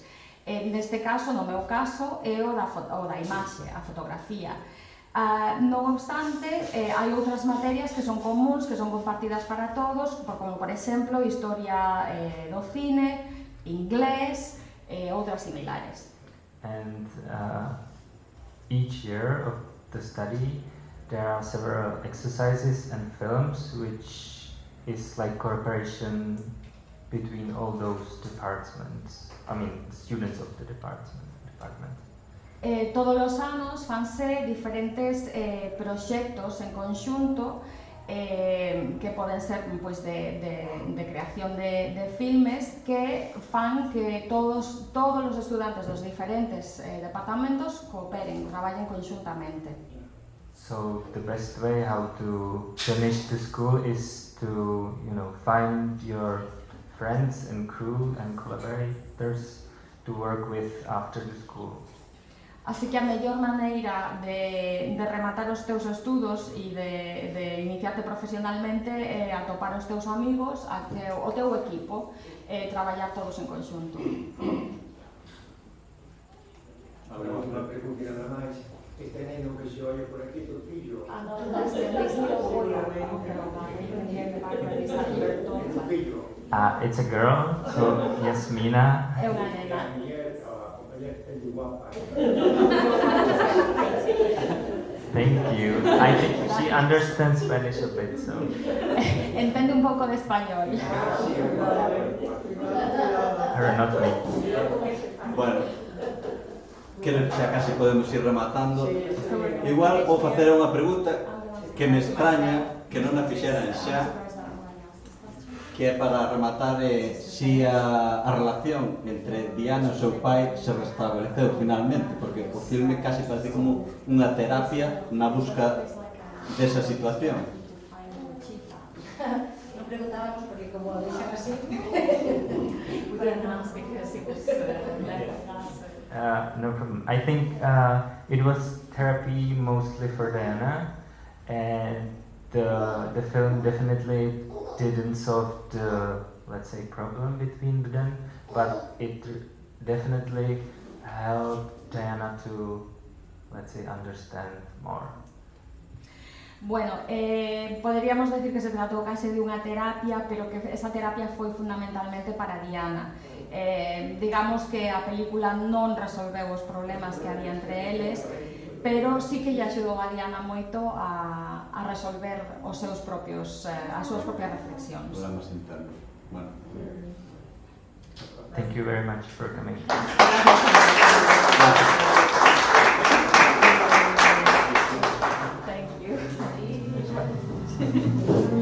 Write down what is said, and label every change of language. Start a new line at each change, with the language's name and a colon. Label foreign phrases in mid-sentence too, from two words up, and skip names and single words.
Galician: Neste caso, no meu caso, é o da imaxe, a fotografía. Non obstante, hai outras materias que son comuns, que son compartidas para todos, como, por exemplo, historia do cine, inglés, outras similares.
English: And each year of the study, there are several exercises and films, which is like cooperation between all those departments. I mean, students of the department.
Galician: Todos os anos fanse diferentes proxectos en conxunto que poden ser, pois, de creación de filmes que fan que todos os estudantes dos diferentes departamentos cooperen, traballen conxuntamente.
English: So the best way how to finish the school is to, you know, find your friends and crew and collaborators to work with after the school.
Galician: Así que a mellor maneira de rematar os teus estudos e de iniciarte profesionalmente é atopar os teus amigos, o teu equipo, traballar todos en conxunto. Agora, unha pregunta nada máis. Este neno que
Spanish: se oye por aquí,
Galician: tu fillo.
English: It's a girl, so Yasmina.
Galician: É unha nena.
English: Thank you. I think she understands Spanish a bit, so.
Galician: Entende un pouco de español.
English: Her, not me.
Galician: Bueno, creo que xa casi podemos ir rematando. Igual vou facer unha pregunta que me extraña que non a fixeran xa, que é para rematar si a relación entre Diana e o seu pai se restableceu finalmente, porque o filme casi parece como unha terapia na busca desa situación. Non preguntábamos porque como dixen así,
English: we didn't ask because it was left with us. No problem. I think it was therapy mostly for Diana, and the film definitely didn't solve the, let's say, problem between them, but it definitely helped Diana to, let's say, understand more.
Galician: Bueno, poderíamos decir que se tratou case de unha terapia, pero que esa terapia foi fundamentalmente para Diana. Digamos que a película non resolveu os problemas que había entre eles, pero sí que lle axudou a Diana moito a resolver os seus propios, as súas propias reflexións. Problemas internos. Bueno.
English: Thank you very much for coming. Thank you.